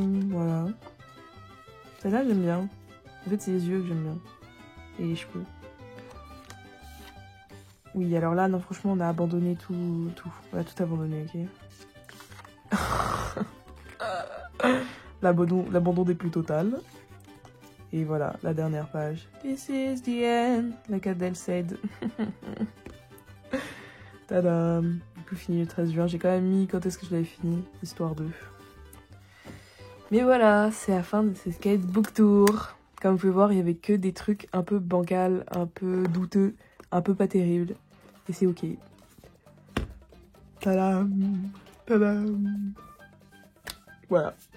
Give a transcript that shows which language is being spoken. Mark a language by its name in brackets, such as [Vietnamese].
[French] Voilà. Celle-là j'aime bien. En fait c'est les yeux que j'aime bien. Et les cheveux. Oui alors là non franchement on a abandonné tout. On a tout abandonné, ok. L'abandon des plus totales. Et voilà, la dernière page. [English] This is the end, like Adele said. Tadam. [French] Du coup, fini le 13 juin. J'ai quand même mis quand est-ce que je l'avais fini, histoire de. Mais voilà, c'est la fin de ce sketchbook tour. Comme vous pouvez voir, il y avait que des trucs un peu bancals, un peu douteux, un peu pas terribles. Et c'est ok. Tadam. Tadam. Voilà.